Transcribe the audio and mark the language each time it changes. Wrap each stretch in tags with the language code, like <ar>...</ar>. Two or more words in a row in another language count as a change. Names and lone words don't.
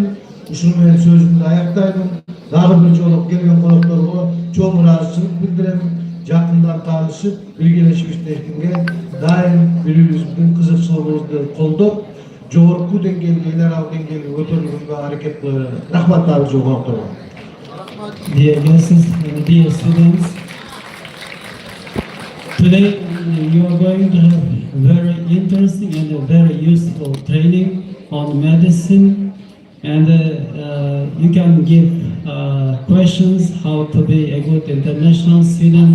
<ky>Ушуну менен сөзүмдү аяктаймын. Дагы бир жолу келген конокторго чоң ыраазычылык билдирем. Жакындан таанышып, биргелешип иштешкенге дайым билүүбүздүн кызыкчылыгыбызды колдоп, жогорку деңгээлге, эл аралык деңгээлге көтөрүлгөнгө аракет кылып, рахмат дагы жол конокторго.</ky> <en>Dear guests and dear students, today you are going to have very interesting and very useful training on medicine, and you can give questions how to be a good international student.</en>